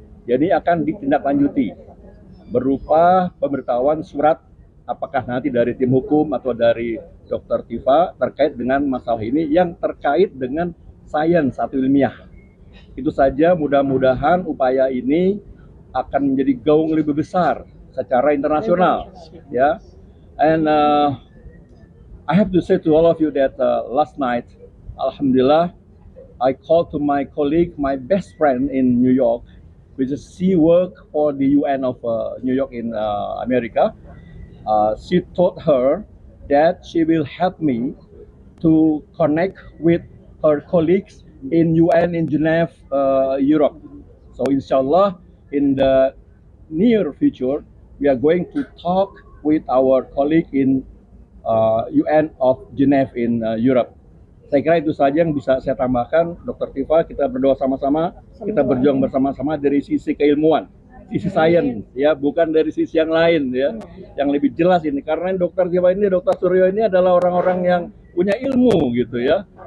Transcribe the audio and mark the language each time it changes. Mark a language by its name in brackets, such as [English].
[Indonesian] Jadi akan ditindaklanjuti berupa pemberitahuan surat apakah nanti dari tim hukum atau dari Dr. Tiva terkait dengan masalah ini yang terkait dengan sains atau ilmiah. Itu saja, mudah-mudahan upaya ini akan menjadi gaung lebih besar secara internasional ya. [English] And I have to say to all of you that last night, alhamdulillah, I called to my colleague, my best friend in New York, which is she work for the UN of New York in America. She told her that she will help me to connect with her colleagues in UN in Geneva, Europe. So inshallah, in the near future, we are going to talk with our colleague in UN of Geneva in Europe. [Indonesian] Saya kira itu saja yang bisa saya tambahkan, Dr. Tiva. Kita berdoa sama-sama, kita berjuang bersama-sama dari sisi keilmuan, sisi sains, ya, bukan dari sisi yang lain, ya, yang lebih jelas ini. Karena Dr. Tiva ini, Dr. Suryo ini adalah orang-orang yang punya ilmu, gitu ya.